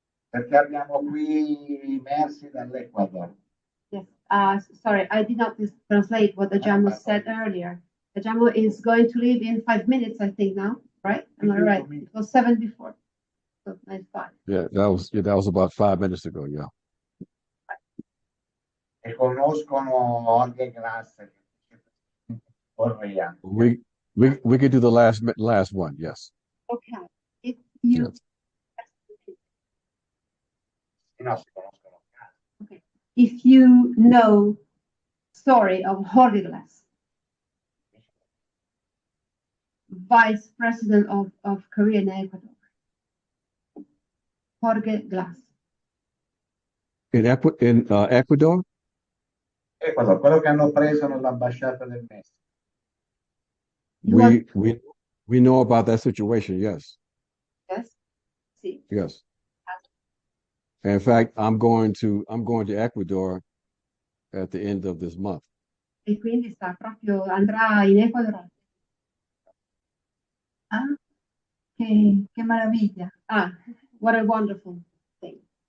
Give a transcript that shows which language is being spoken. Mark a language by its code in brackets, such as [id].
[it] perché abbiamo qui Mercy dall'Ecuador. [en] Yes. Sorry, I did not translate what Ajamo said earlier. Ajamo is going to leave in 5 minutes, I think now, right? Am I right? It was 7 before. So nice 5. Yeah, that was about 5 minutes ago. Yeah. [it] E conoscono Jorge Glass, Correa. [en] We could do the last one. Yes. Okay. If you Yes. [it] No, si conoscono. [en] Okay. If you know story of Jorge Glass, Vice President of Korea and Ecuador. Jorge Glass. In Ecuador? [it] Ecuador, quello che hanno preso nell'ambasciata del Messico. [en] We know about that situation. Yes. Yes. See. Yes. In fact, I'm going to Ecuador at the end of this month. [it] E quindi andrà in Ecuador. Ah, che meraviglia. [en] Ah, what a wonderful thing.